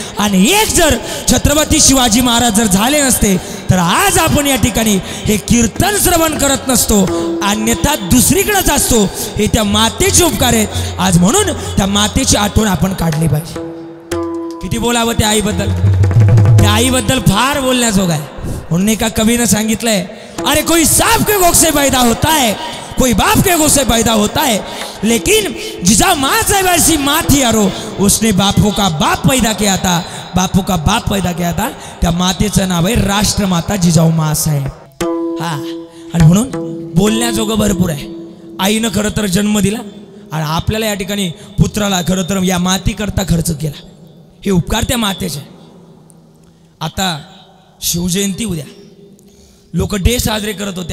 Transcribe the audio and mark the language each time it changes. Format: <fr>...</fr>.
<mr>आणि एक जर छत्रपती शिवाजी महाराज जर झाले नसते तर आज आपण या ठिकाणी हे कीर्तन श्रवण करत नसतो, अन्यथा दुसरीकडेच असतो. हे त्या मातेचे उपकार आहेत आज, म्हणून त्या मातेची आठवण आपण काढली पाहिजे. किती बोलावं त्या आईबद्दल, त्या आईबद्दल फार बोलण्याजोग आहे. म्हणून एका कवीनं सांगितलंय,</mr> <hi>अरे कोई सांप के गोख से पैदा होता है, कोई बाप के गोख से पैदा होता है, लेकिन जिसा माँ से वैसी माँ थी यारो, उसने बापों का बाप पैदा किया था, बापू का बाप पैदा किया था.</hi> <mr>त्या मातेचं नाव आहे राष्ट्रमाता जिजाऊ माँ साहेब. हा, आणि म्हणून बोलण्याजोगं भरपूर आहे. आईनं खरं तर जन्म दिला आणि आपल्याला या ठिकाणी पुत्राला खरं तर या मातीकरता खर्च केला. हे उपकार त्या मातेचे. आता शिवजयंती उद्या, लोक डे साजरे करत होते.</mr>